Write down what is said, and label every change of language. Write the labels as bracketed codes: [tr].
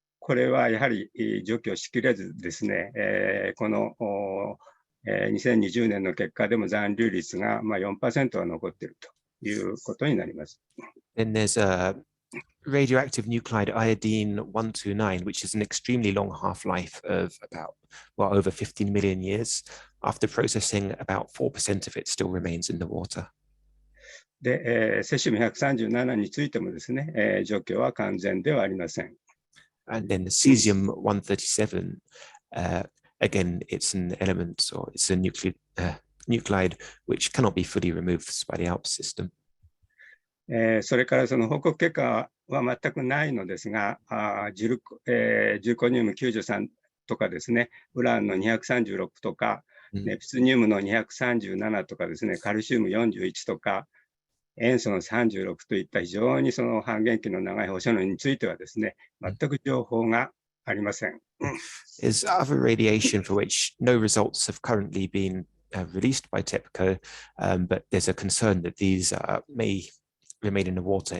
[ja] これはやはり除去しきれずですね、この2020年の結果でも残留率が4% は残っているということになります。 [en] Then there's a radioactive nuclide iodine 129, which is an extremely long half-life of about, well, over 15 million years. After processing, about 4% of it still remains in the water. [ja] で、セシウム137についてもですね、除去は完全ではありません。 [en] And then the cesium 137, again, it's an element or it's a nuclide which cannot be fully removed by the ALPS system. [ja] それからその報告結果は全くないのですが、重コニウム93とかですね、ウランの236とか、ネプチュニウムの237とかですね、カルシウム41とか、塩素の36といった非常にその半減期の長い放射能についてはですね、全く情報がありません。 [en] There's other radiation for which no results have currently been released by TEPCO, but there's a concern that these may remain in the water.